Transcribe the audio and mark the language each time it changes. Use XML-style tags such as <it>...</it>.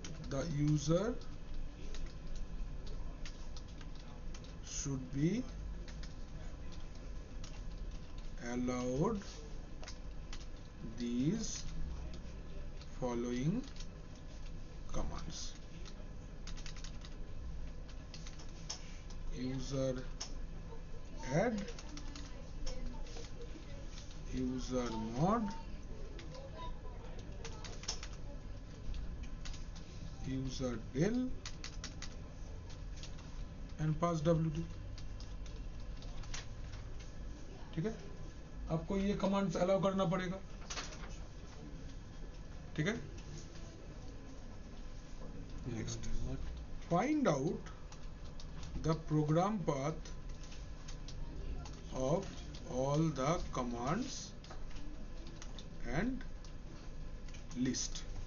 <en>the user should be allowed these following commands: user add, user mod, user del and pass wd.</en> <hi>ठीक है, आपको ये commands allow करना पड़ेगा. ठीक है.</hi> <en>Next, find out the program path of all the commands and list.</en>